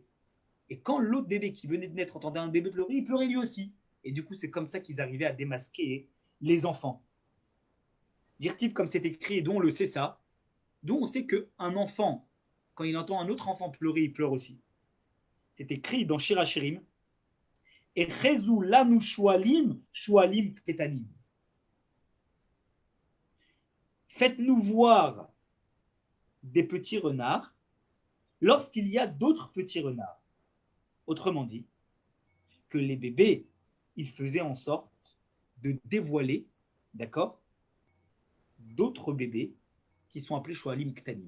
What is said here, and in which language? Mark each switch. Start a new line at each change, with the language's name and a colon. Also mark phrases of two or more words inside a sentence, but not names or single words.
French: Et quand l'autre bébé qui venait de naître entendait un bébé pleurer, il pleurait lui aussi. Et du coup, c'est comme ça qu'ils arrivaient à démasquer les enfants. Dirtiv, comme c'est écrit, et dont on le sait ça, d'où on sait qu'un enfant, quand il entend un autre enfant pleurer, il pleure aussi. C'est écrit dans Shir HaShirim.
Hebrew: Et אחזו לנו שועלים, שועלים קטנים.
French: Faites-nous voir des petits renards lorsqu'il y a d'autres petits renards. Autrement dit, que les bébés, ils faisaient en sorte de dévoiler, d'accord, d'autres bébés qui sont appelés
Hebrew: שועלים קטנים.